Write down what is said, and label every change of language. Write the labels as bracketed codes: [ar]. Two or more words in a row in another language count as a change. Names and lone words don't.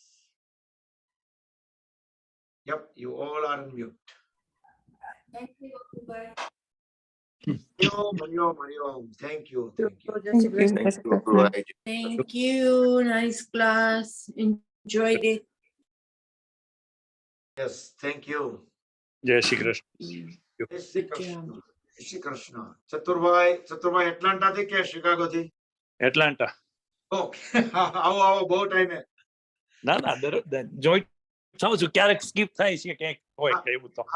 [en] Yep, you all are on mute. Thank you. Thank you. Thank you. Nice class. Enjoyed it. Yes, thank you. [hi] जय श्री कृष्ण. जय श्री कृष्ण. जय श्री कृष्ण. [gu] ચતુરભાઈ એટલાન્ટા થી કે શિકાગો થી? Atlanta. ઓકે આવો બહુ ટાઈમે. ના જોઈન્ટ સમજુ ક્યારેક સ્કીપ થાય છે ક્યાંક હોય એવું તો